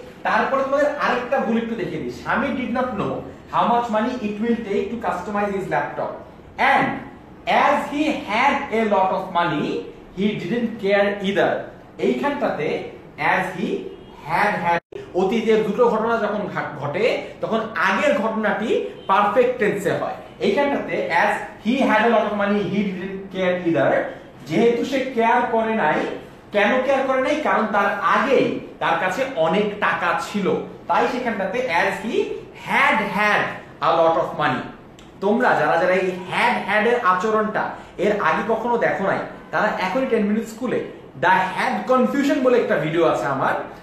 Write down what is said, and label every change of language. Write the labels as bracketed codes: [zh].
[bn] তারপরে তোমাদের আরেকটা ভুল একটু দেখে দিই। [en] Swami did not know how much money it will take to customize his laptop and as he had a lot of money he didn't care either। [bn] এইখানটাতে [en] as he had [bn] অতীতের দুটো ঘটনা যখন ঘটে তখন আগের ঘটনাটি পারফেক্ট টেন্সে হয়। এইখানটাতে [en] as he had a lot of money he didn't care either, [bn] যেহেতু সে কেয়ার করে নাই। কেন কেয়ার করে নাই? কারণ তার আগেই তার কাছে অনেক টাকা ছিল, তাই সেখানটাতে [en] as he had a lot of money। [bn] তোমরা যারা যারা এই হ্যাড এর আচরণটা এর আগে কখনো দেখো নাই তারা এখনই 10 মিনিট স্কুলে [en] the had confusion [bn] বলে একটা ভিডিও আছে আমার।